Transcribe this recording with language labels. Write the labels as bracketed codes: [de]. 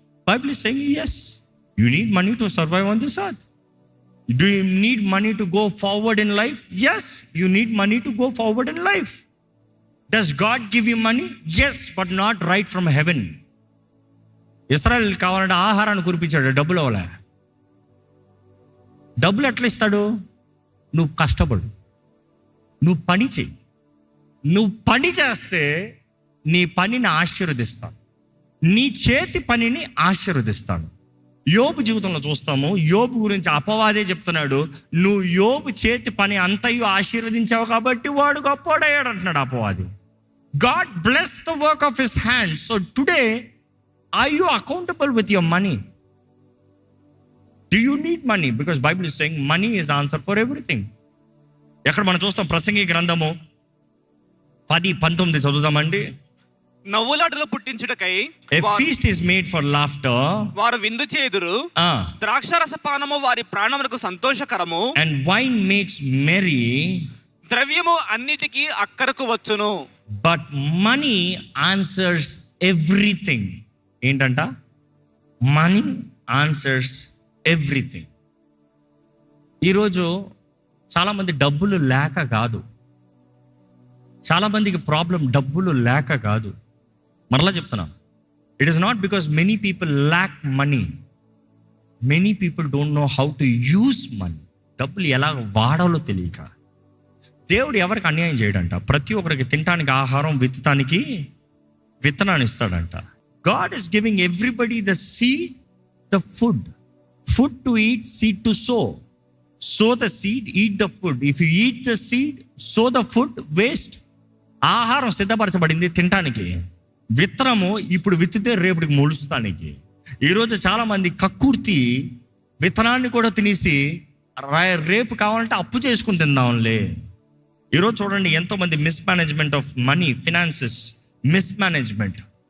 [en] Bible is saying yes, you need money to survive on this earth. Do you need money to go forward in life? Yes, you need money to go forward in life. Does God give you money? Yes, but not right from heaven. [te] Israel కావాలంటే ఆహారాన్ని కురిపించాడు, డబ్బులు అవ్వలే. డబ్బులు ఎట్లా ఇస్తాడు? నువ్వు కష్టపడు, నువ్వు పని చెయ్యి. నువ్వు పని చేస్తే నీ పనిని ఆశీర్వదిస్తాను, నీ చేతి పనిని ఆశీర్వదిస్తాను. యోబు జీవితంలో చూస్తాము, యోబు గురించి అపవాదే చెప్తున్నాడు, నువ్వు యోబు చేతి పని అంతయు ఆశీర్వదించావు కాబట్టి వాడు గొప్పోడయ్యాడు అంటున్నాడు అపవాది. [en] God bless the work of his hand. So today are you accountable with your money? Do you need money? Because Bible is saying money is answer for everything. [te] ఎక్కడ మనం చూస్తాం? ప్రసంగి గ్రంథము 10:19 చదువుదామండి. నవ్వులాటలు పుట్టించుటకై [en] A feast is made for laughter. [te] వారు విందు చేదురు. ద్రాక్షారస పానము వారి ప్రాణములకు సంతోషకరము. [en] And wine makes merry. [te] ద్రవ్యము అన్నిటికీ అక్కరకు వచ్చును. [en] But money answers everything. [te] ఏంటంట? [en] Money answers everything. [te] ఈరోజు చాలామంది డబ్బులు లేక కాదు, చాలామందికి ప్రాబ్లం డబ్బులు లేక కాదు. మరలా చెప్తున్నా, [en] It is not because many people lack money, many people don't know how to use money. [te] డబ్బులు ఎలా వాడాలో తెలియక. దేవుడు ఎవరికి అన్యాయం చేయడంట, ప్రతి ఒక్కరికి తినడానికి ఆహారం, విత్తడానికి విత్తనాన్ని ఇస్తాడంట. [en] God is giving everybody the seed, the food. Food to eat, seed to sow. Sow the seed, eat the food. If you eat the seed, sow the food, waste. [te] ఆహారం సిద్ధపరచబడింది తినటానికి, విత్తనము ఇప్పుడు విత్తితే రేపటికి మొలుస్తానికి. ఈరోజు చాలా మంది కక్కుర్తి విత్తనాన్ని కూడా తినేసి రేపు కావాలంటే అప్పు చేసుకుని తిందాంలే. ఈరోజు చూడండి, ఎంతోమంది [en] Mismanagement of money, finances mismanagement.